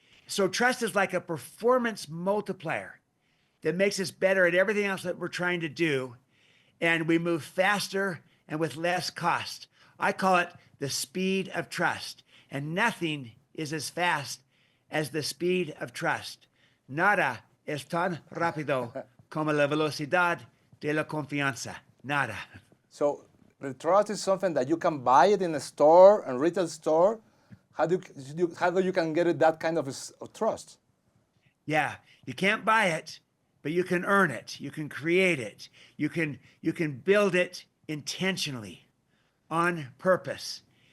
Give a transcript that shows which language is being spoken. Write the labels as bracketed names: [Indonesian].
[English] So trust is like a performance multiplier that makes us better at everything else that we're trying to do, and we move faster and with less cost. I call it the speed of trust, and nothing is as fast as the speed of trust. [Spanish] Nada es tan rápido como la velocidad de la confianza. Nada. [English] So the trust is something that you can buy it in a store, a retail store. How do you can get it, that kind of trust? Yeah, you can't buy it, but you can earn it. You can create it. You can build it intentionally, on purpose.